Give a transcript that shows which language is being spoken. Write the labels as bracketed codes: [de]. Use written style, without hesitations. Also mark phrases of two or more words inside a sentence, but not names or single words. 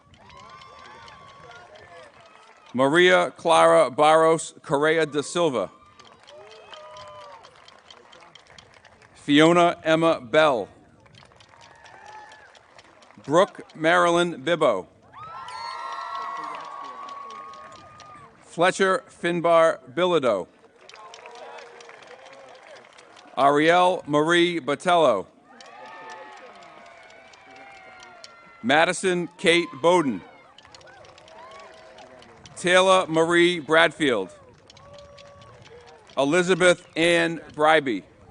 [en] Maria Clara Barros Correa da Silva. Fiona Emma Bell. Brooke Marilyn Bibbo. Fletcher Finbar Bilodeau. Ariel Marie Botello. Madison Kate Bowden. Taylor Marie Bradfield. Elizabeth Ann Bryby.